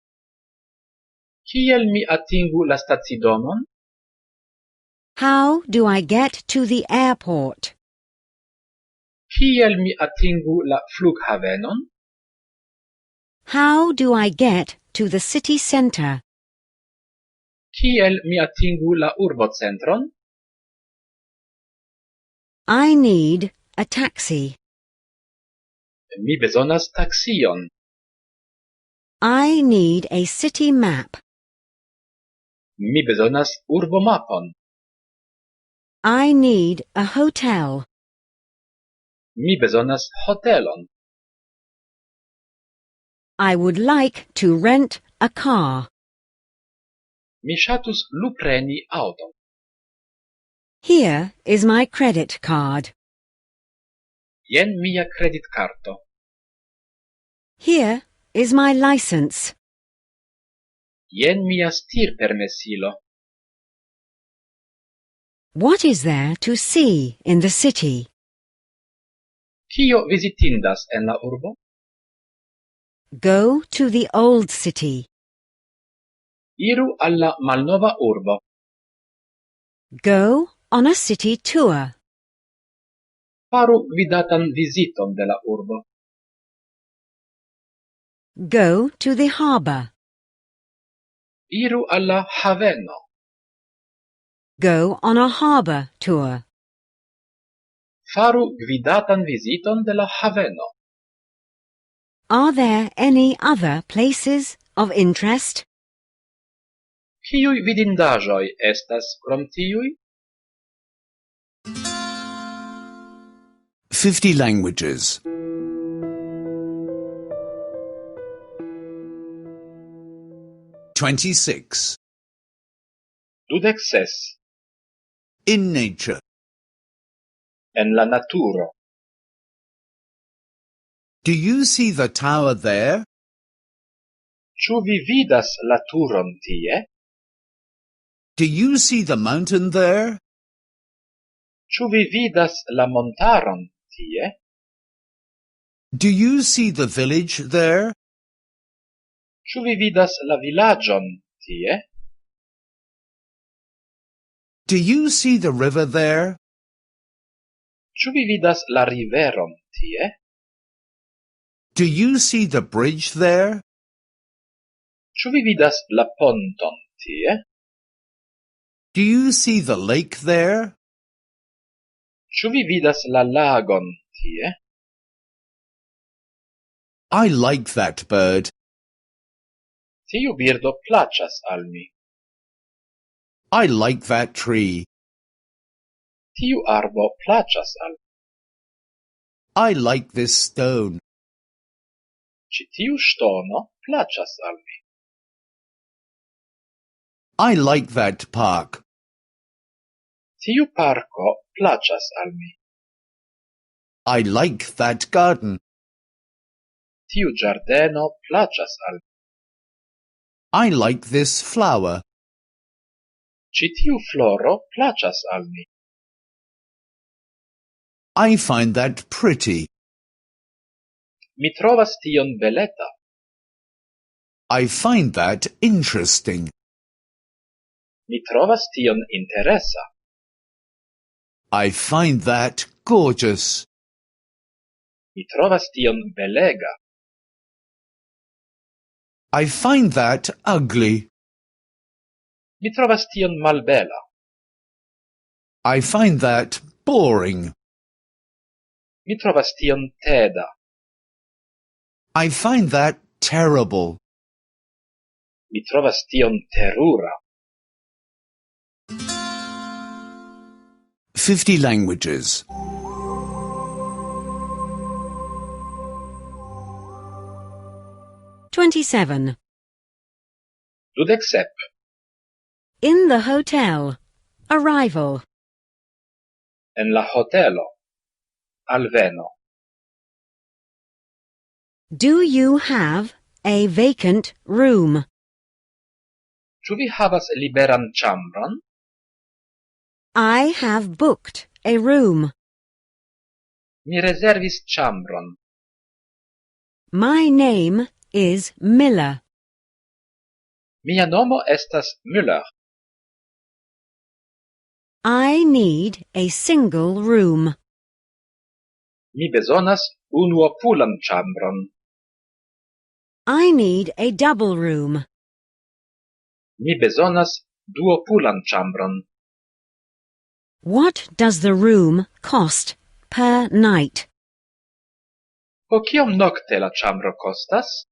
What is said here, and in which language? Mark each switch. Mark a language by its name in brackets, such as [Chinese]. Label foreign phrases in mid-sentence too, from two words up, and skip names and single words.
[Esperanto] Kiel mi atingu la stacidomon? [English] How do I get to the airport? [Esperanto] Kiel mi atingu la flughavenon? [English] How do I get to the city center? [Esperanto] Kiel mi atingu la urbocentron? [English] I need a taxi. [Esperanto] Mi bezonas taxion. [English] I need a city map. [Esperanto] Mi bezonas urbomapon. [English] I need a hotel. [Esperanto] Mi bezonas hotelon. [English] I would like to rent a car. [Esperanto] Mi ŝatus lupreni aŭton. [English] Here is my credit card. [Esperanto] Jen mia kreditkarto. [English] Here is my license. [Esperanto] Jen mia stirpermesilo. [English] What is there to see in the city? [Esperanto] Kio vizitindas en la urbo? [English] Go to the old city. [Esperanto] Iru al la malnova urbo. [English] Go on a city tour. [Esperanto] Faru gvidatan viziton de la urbo. [English] Go to the harbor. [Esperanto] Iru al la haveno. [English] Go on a harbor tour. [Esperanto] Faru gvidatan viziton de la haveno. [English] Are there any other places of interest? [Esperanto] Kiuj vidindaĵoj estas krom tiuj? [English] 50 languages. 26. 26. In nature. [Esperanto] En la naturo. [English] Do you see the tower there? [Esperanto] Ĉu vi vidas la turon tie? [English] Do you see the mountain there? [Esperanto] Ĉu vi vidas la montaron tie? [English] Do you see the village there? [Esperanto] Ĉu vi vidas la vilaĝon tie? [English] Do you see the river there? [Esperanto] Ĉu vi vidas la riveron tie? [English] Do you see the bridge there? [Esperanto] Ĉu vi vidas la ponton tie? [English] Do you see the lake there? [Esperanto] Ĉu vi vidas la lagon tie? [English] I like that bird. [Esperanto] Tiu birdo plaĉas al mi. [English] I like that tree. [Esperanto] Tiu arbo plaĉas al mi. [English] I like this stone. [Esperanto] Ĉi tiu ŝtono plaĉas al mi. [English] I like that park. [Esperanto] Tiu parko plaĉas al mi. [English] I like that garden. [Esperanto] Tiu ĝardeno plaĉas al mi. [English] I like this flower. [Esperanto] Ĉi tiu floro plaĉas al mi. [English] I find that pretty. [Esperanto] Mi trovas tion beleta. [English] I find that interesting. [Esperanto] Mi trovas tion interesa. [English] I find that gorgeous. [Esperanto] Mi trovas tion belega. [English] I find that ugly. [Esperanto] Mi trovas tion malbela. [English] I find that boring. [Esperanto] Mi trovas tion teda. [English] I find that terrible. [Esperanto] Mi trovas tion terura. [English] 50 languages. 27. 27. In the hotel. Arrival. [Esperanto] En la hotelo. Alveno. [English] Do you have a vacant room? [Esperanto] Ĉu vi havas liberan ĉambron? [English] I have booked a room. [Esperanto] Mi rezervis ĉambron. [English] My name is Miller. [Esperanto] Mia nomo estas Müller. [English] I need a single room. [Esperanto] Mi bezonas unuopulan ĉambron. [English] I need a double room. [Esperanto] Mi bezonas duopulan ĉambron. [English] What does the room cost per night? [Esperanto] Po kiom nokte la ĉambro kostas?